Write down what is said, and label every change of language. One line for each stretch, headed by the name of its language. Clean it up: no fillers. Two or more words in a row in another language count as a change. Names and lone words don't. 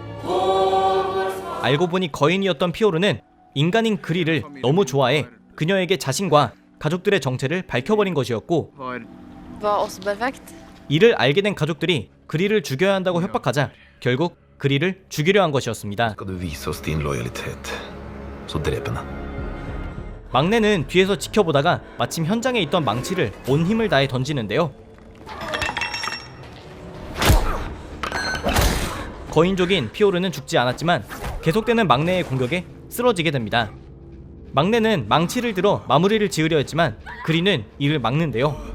Korean: 알고 보니 거인이었던 피오르는 인간인 그리를 너무 좋아해 그녀에게 자신과 가족들의 정체를 밝혀버린 것이었고 이를 알게 된 가족들이 그리를 죽여야 한다고 협박하자 결국 그리를 죽이려 한 것이었습니다.
Norwegian: Skal du vise oss din lojalitet, så drep henne.
Korean: 막내는 뒤에서 지켜보다가 마침 현장에 있던 망치를 온 힘을 다해 던지는데요. 거인족인 피오르는 죽지 않았지만 계속되는 막내의 공격에 쓰러지게 됩니다. 막내는 망치를 들어 마무리를 지으려 했지만 그리는 이를 막는데요.